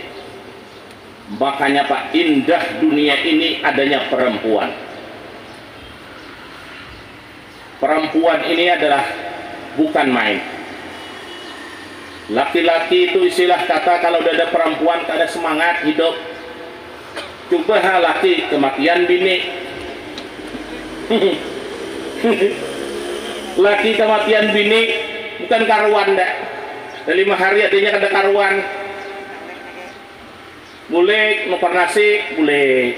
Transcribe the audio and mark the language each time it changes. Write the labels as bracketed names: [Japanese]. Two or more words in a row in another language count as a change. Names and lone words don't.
[Indonesian] Makanya Pak, indah dunia ini adanya perempuan. Perempuan ini adalah bukan main. Laki-laki itu istilah kata kalau udah ada perempuan kada semangat hidup. [Banjar] Coba laki kematian bini. Laki kematian bini bukan karuan dah. 5 hari adanya kada karuan. Boleh mau nasi, boleh.